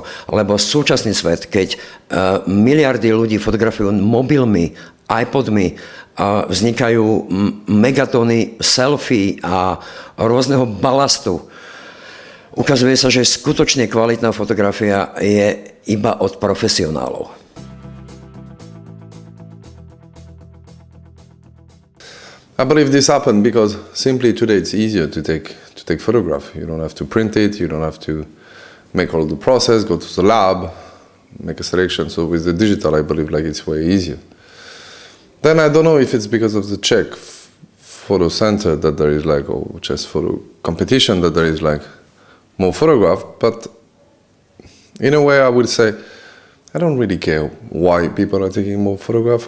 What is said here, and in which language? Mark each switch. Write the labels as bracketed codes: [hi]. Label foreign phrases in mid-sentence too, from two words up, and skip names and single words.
[sk] Lebo súčasný svet, keď miliardy ľudí fotografujú mobilmi, iPodmi, vznikajú megatóny selfie a rôzneho balastu, ukazuje sa, že skutočne kvalitná fotografia je iba od profesionálov. [en] I believe this happened because simply today it's easier to take photograph. You don't have to print it, you don't have to make all the process, go to the lab, make a selection. So with the digital, I believe like it's way easier. Then I don't know if it's because of the Czech photo center that there is like, or Czech photo competition that there is like more photograph, but in a way I would say I don't really care why people are taking more photograph.